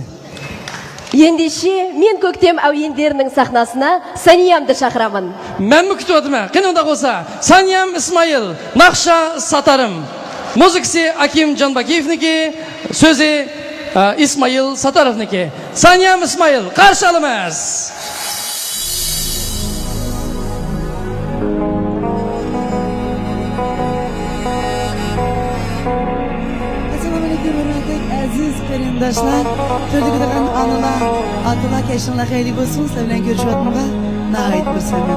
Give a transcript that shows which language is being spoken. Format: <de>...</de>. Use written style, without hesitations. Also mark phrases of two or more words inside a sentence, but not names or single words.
<kk>Ендеше мен көктем әуендерінің сахнасына Санеямды шақырамын. Мен күтіп отырмын. Қинында болса, Санеям Исмайыл, нақша Сатарым. Музыкасы Аким Жанбакиевнікі, сөзі Исмайыл Сатаровнікі. Санеям Исмайыл, қарсы алыңыз.</kk> <uz>Aziz qarindoshlar, ko'rdigan onalar, otalar kashinglar xeyli bo'lsin, sizlar bilan ko'rishyapmanqa nahayat xursandman.</uz>